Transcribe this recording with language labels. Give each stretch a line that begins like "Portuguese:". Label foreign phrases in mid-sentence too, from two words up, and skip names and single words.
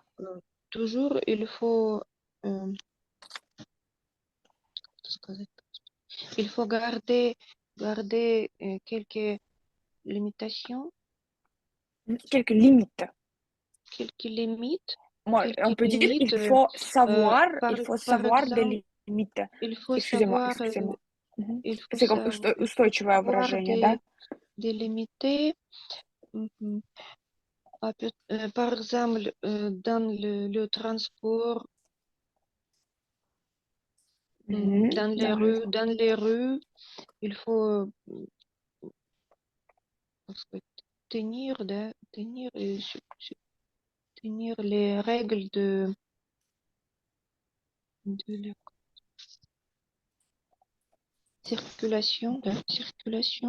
French: euh, toujours euh, il faut garder quelques limitations, Quelques limites. quelques limites, Moi, on quelques peut dire, limites. Par, il faut par savoir exemple, des limites. il faut Excusez-moi, savoir, excusez-moi. Мгм. il faut C'est comme устойчивое savoir
Russian: выражение, да?
French: délimiter. Mhm. Par exemple, dans le transport, Мгм. dans les rues, il faut parce que tenir les règles de la circulation.